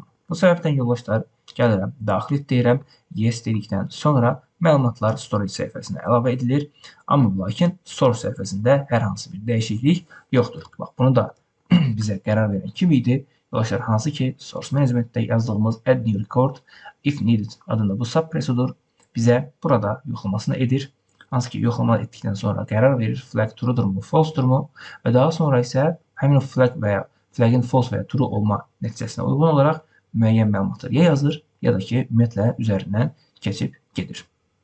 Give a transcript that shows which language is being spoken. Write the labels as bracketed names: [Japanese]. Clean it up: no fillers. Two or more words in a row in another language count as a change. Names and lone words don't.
[Azerbaijani] Bu səbəbdən yoldaşlar gəlirəm, daxil et deyirəm, yes dedikdən sonra məlumatlar storage səhifəsinə əlavə edilir. Amma lakin source səhifəsində hər hansı bir dəyişiklik yoxdur. Bax, bunu da bizə qərar verən kim idi? Yoldaşlar, hansı ki [English] source managementdə [Azerbaijani] yazdığımız [English] add new record if needed [Azerbaijani] adında bu subprosedur bizə burada yoxlamasını edir. Hansı ki yoxlama etdikdən sonra qərar verir flag true'durmu, false'durmu və daha sonra isə həmin o flag və ya flag'in false və ya true olma nəticəsinə uyğun olaraq müəyyən məlumatları ya yazır ya da ki ümumiyyətlə üzərindən keçib gedir.